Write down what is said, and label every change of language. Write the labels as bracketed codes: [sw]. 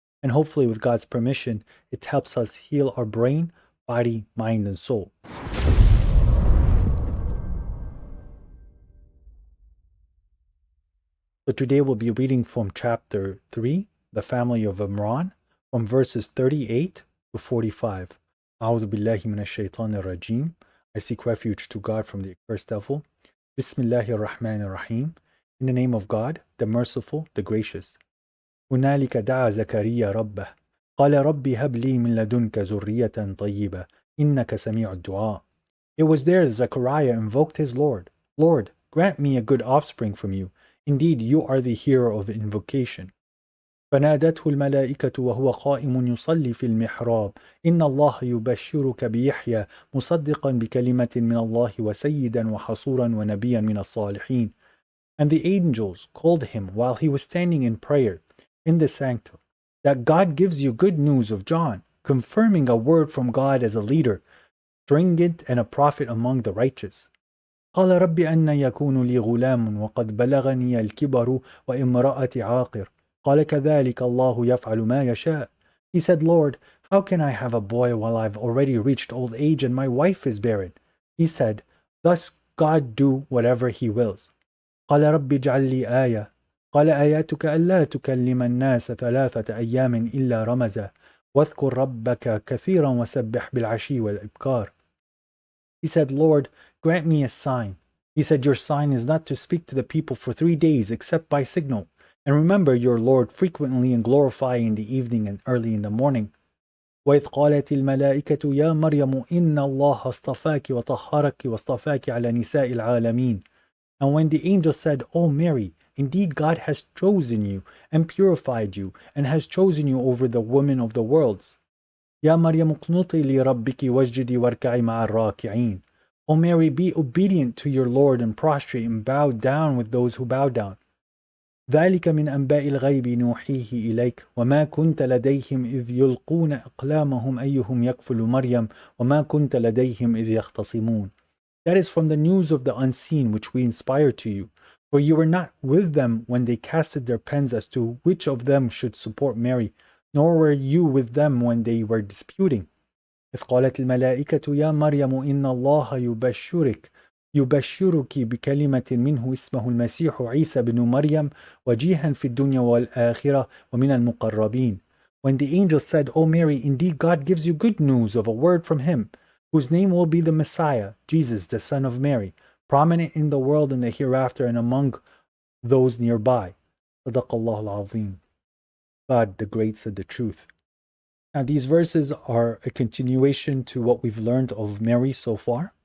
[en] And hopefully, with God's permission, it helps us heal our brain, body, mind, and soul. So today we'll be reading from chapter 3, the Family of Imran, from verses 38 to 45. [ar] أعوذ بالله من الشيطان الرجيم. [en] I seek refuge to God from the accursed devil. [ar] Bismillahir Rahmanir Rahim. [en] In the name of God, the merciful, the gracious. [ar] هنالك دعا زكريا ربه قال ربي هب لي من لدنك ذرية طيبة إنك سميع الدعاء. [en] It was there Zachariah invoked his Lord. Lord, grant me a good offspring from you. Indeed, you are the hearer of invocation. [ar] فنادته الملائكة وهو قائم يصلي في المحراب إن الله يبشرك بيحيى مصدقا بكلمة من الله وسيدا وحصورا ونبيا من الصالحين. [en] And the angels called him while he was standing in prayer in the sanctum, that God gives you good news of John, confirming a word from God as a leader, stringent and a prophet among the righteous. [ar] قال رب أن يكون لي غلام وقد بلغني الكبر وامرأتي عاقر قال كذلك الله يفعل ما يشاء. [en] He said, Lord, how can I have a boy while I've already reached old age and my wife is barren? He said, thus God do whatever he wills. [ar] قال رب اجعل لي آية قال آياتك ألا تكلم الناس 3 أيام إلا رمزا واذكر ربك كثيرا وسبح بالعشي والإبكار. [en] He said, Lord, grant me a sign. He said, your sign is not to speak to the people for 3 days except by signal. And remember your Lord frequently and glorify in the evening and early in the morning. [ar] وإذ قالت الملائكة يا مريم إن الله اصطفاك وطهرك واصطفاك على نساء العالمين. [en] And when the angel said, O Mary, indeed God has chosen you and purified you and has chosen you over the women of the worlds. [ar] يا مريم اقنطي لربك واسجدي واركعي مع الراكعين. [en] O Mary, be obedient to your Lord and prostrate and bow down with those who bow down. [ar] ذلك من أنباء الغيب نوحيه إليك وما كنت لديهم إذ يلقون أقلامهم أيهم يكفل مريم وما كنت لديهم إذ يختصمون. [en] That is from the news of the unseen which we inspire to you, for you were not with them when they casted their pens as to which of them should support Mary, nor were you with them when they were disputing. [ar] إذ قالت الملائكة يا مريم إن الله يبشرك بكلمة منه اسمه المسيح عيسى بن مريم وجيها في الدنيا والآخرة ومن المقربين. [en] When the angel said, O Mary, indeed God gives you good news of a word from him, whose name will be the Messiah, Jesus, the Son of Mary, prominent in the world and the hereafter and among those nearby. [ar] صدق الله العظيم. [en] God the Great said the truth. Now, these verses are a continuation to what we've learned of Mary so far.